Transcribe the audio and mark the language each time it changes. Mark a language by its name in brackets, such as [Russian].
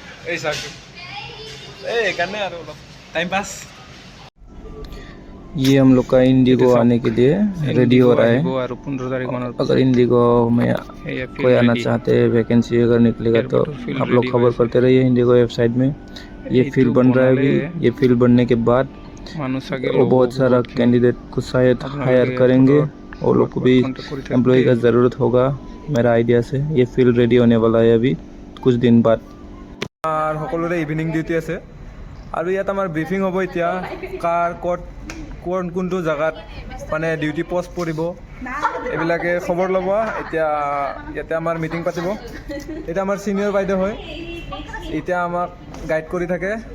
[Assamese] এই চাওকচোন, এই সেইকাৰণে আৰু অলপ টাइम पास। [Hindi] ये हम लोग का इंडिगो आने के लिए रेडी हो रहा है। 15 तारीख अगर इंडिगो में कोई आना चाहते हैं, वैकेंसी अगर निकलेगा तो आप लोग खबर करते रहिए इंडिगो वेबसाइट में। ये फील्ड बन रहा है अभी। ये फील्ड बनने के बाद वो बहुत सारा कैंडिडेट को शायद हायर करेंगे। वो लोग को भी एम्प्लॉय का ज़रूरत होगा मेरा आइडिया से। ये फील्ड रेडी होने वाला है अभी कुछ दिन बाद। [Assamese] আর সকলোৰে ইভিনিং ডিউটি আছে আৰু ইয়াত আমাৰ ব্ৰিফিং হ'ব এতিয়া কাৰ ক'ত কোনটো জেগাত মানে ডিউটি পোষ্ট পৰিব এইবিলাকে খবৰ ল'ব। এতিয়া ইয়াতে আমাৰ মিটিং পাতিব। এতিয়া আমাৰ ছিনিয়ৰ বাইদেউ হয়, এতিয়া আমাক গাইড কৰি থাকে।